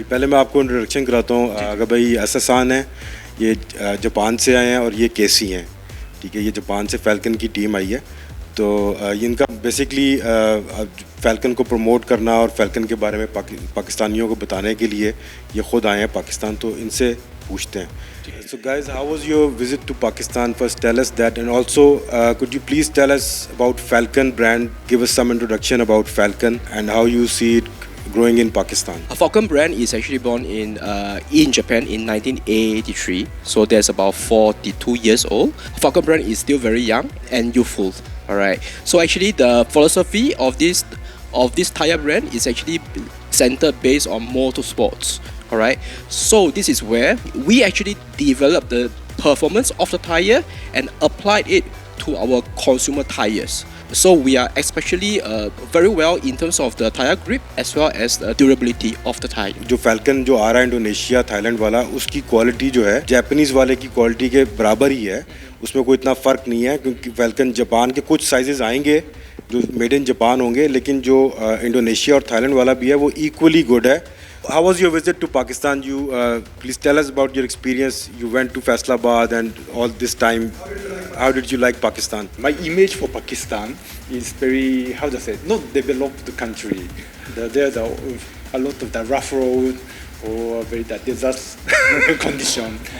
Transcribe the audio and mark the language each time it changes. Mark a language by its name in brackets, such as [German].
[Urdu] پہلے میں آپ کو انٹروڈکشن کراتا ہوں. اگر بھائی ایساسان ہیں, یہ جاپان سے آئے ہیں اور یہ کیسی ہیں, ٹھیک ہے. یہ جاپان سے فیلکن کی ٹیم آئی ہے. تو ان کا بیسکلی فیلکن کو پروموٹ کرنا اور فیلکن کے بارے میں پاکستانیوں کو بتانے کے لیے یہ خود آئے ہیں پاکستان. تو ان سے پوچھتے ہیں. [English] So guys, how was your visit to Pakistan? First tell us that, and also could you please tell us about Falcon brand? Give us some introduction about Falcon and how you see it growing in Pakistan. Falcon brand is actually born in Japan in 1983, so that's about 42 years old. Falcon brand is still very young and youthful. All right. So actually, the philosophy of this tire brand is actually centered based on motorsports. All right. So this is where we actually developed the performance of the tire and applied it to our consumer tires. So we are especially very well in terms of the tire grip as well as the durability of the tire. [Urdu] جو falcon جو آ رہا ہے Indonesia Thai land والا, اس کی quality جو ہے Japanese والے کی کوالٹی کے برابر ہی ہے. اس میں کوئی اتنا فرق نہیں ہے کیونکہ فیلکن جاپان کے کچھ سائزز آئیں گے جو [English] made in Japan [Urdu] ہوں گے, لیکن جو انڈونیشیا اور تھائی لینڈ والا بھی ہے وہ [English] equally good [Urdu] ہے. [English] How was your visit to Pakistan? You please tell us about your experience. You went to Faisalabad and all this time. How did you like Pakistan? My image for Pakistan is very, how to say, not developed country. There's a lot of the rough road or very the desert condition.